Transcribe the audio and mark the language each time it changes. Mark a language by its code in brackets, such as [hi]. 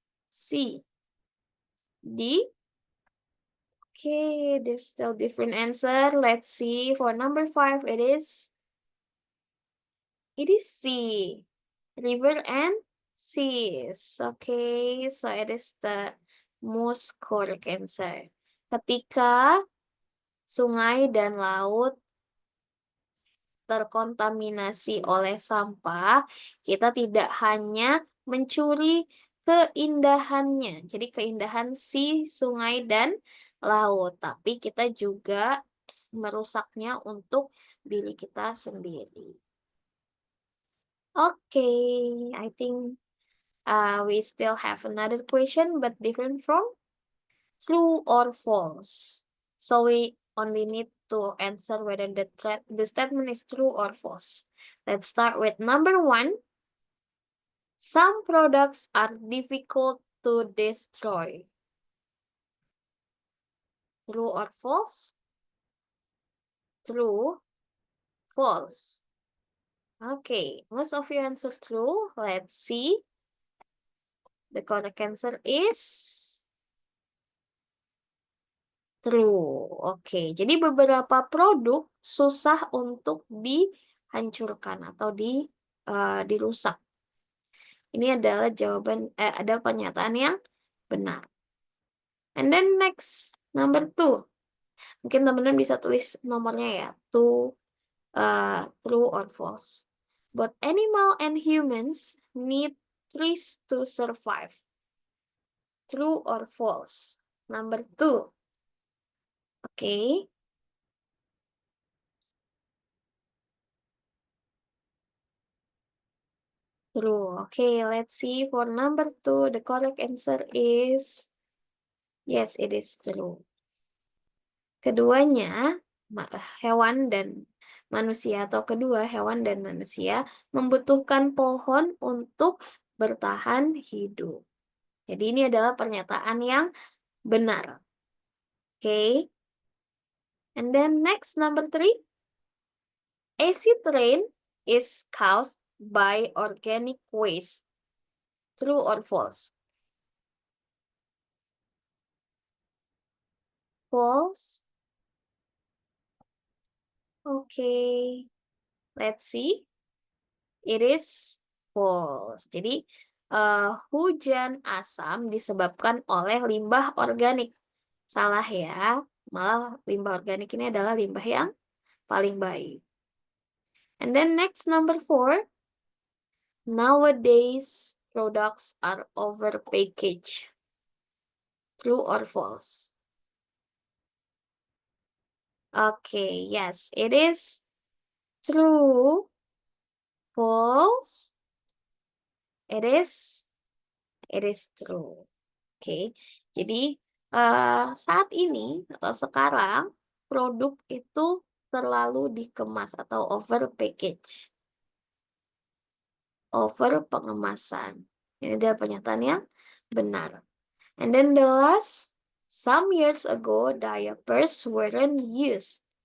[en] C, D. Okay, there's still different answer. Let's see. For number 5, it is C, river and seas. Okay, so it is the most correct answer. [id] Ketika sungai dan laut terkontaminasi oleh sampah, kita tidak hanya mencuri keindahannya, jadi keindahan si sungai dan laut, tapi kita juga merusaknya untuk diri kita sendiri. [en] Okay, I think we still have another question, but different from true or false. So we only need to answer whether the statement is true or false. Let's start with number 1. Some products are difficult to destroy. True or false? True. False. Okay, most of you answer true. Let's see. The correct answer is true. [id] Oke, jadi beberapa produk susah untuk dihancurkan atau dirusak. Ini adalah jawaban ada pernyataan yang benar. [en] And then next, number 2. [id] Mungkin teman-teman bisa tulis nomornya ya. [en] True or false. Both animal and humans need trees to survive. True or false? Number 2. Okay. True. Okay, let's see for number 2. The correct answer is yes, it is true. [id] Keduanya, hewan dan manusia atau kedua hewan dan manusia membutuhkan pohon untuk bertahan hidup. Jadi ini adalah pernyataan yang benar. [en] Okay. And then next, number 3. Acid rain is caused by organic waste. True or false? False. Okay. Let's see. It is false. [id] Jadi hujan asam disebabkan oleh limbah organik. Salah ya. Malah limbah organik ini adalah limbah yang paling baik. [en] And then next, number 4. Nowadays, products are overpackaged. True or false? Okay, yes, it is true. False. It is true. [id] Okay, jadi saat ini atau sekarang produk itu terlalu dikemas atau over package, over pengemasan. Ini adalah pernyataan yang benar. [en] And then the last, some years ago diapers weren't used.